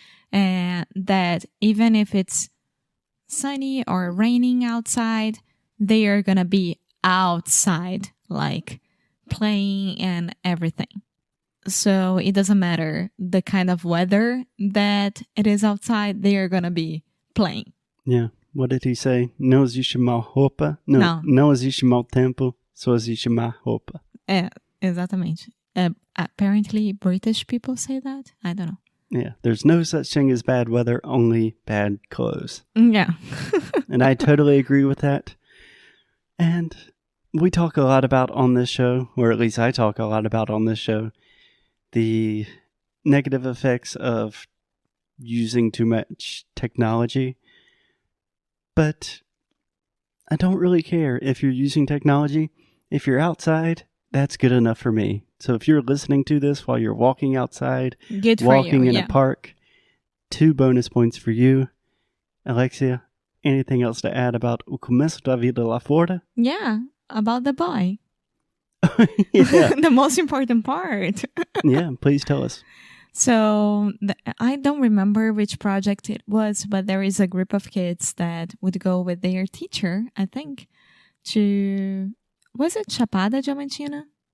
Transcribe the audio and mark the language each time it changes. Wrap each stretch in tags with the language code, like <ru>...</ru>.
<en>And that even if it's sunny or raining outside, they are going to be outside, like playing and everything. So it doesn't matter the kind of weather that it is outside, they are going to be playing. Yeah. What did he say?</en> <pt>Não existe mau roupa. Não existe mau tempo, só existe má roupa. Exatamente.</pt> <en>Apparently British people say that. I don't know. Yeah, there's no such thing as bad weather, only bad clothes. Yeah. And I totally agree with that. And we talk a lot about on this show, or at least I talk a lot about on this show, the negative effects of using too much technology. But I don't really care if you're using technology. If you're outside, that's good enough for me. So if you're listening to this while you're walking outside, walking in a park, 2 bonus points for you. Alexia, anything else to add about O Começo da Vida lá fora? Yeah, about the boy. Yeah. The most important part. Yeah, please tell us. So I don't remember which project it was, but there is a group of kids that would go with their teacher, I think, to... Was it Chapada Diamantina?</en>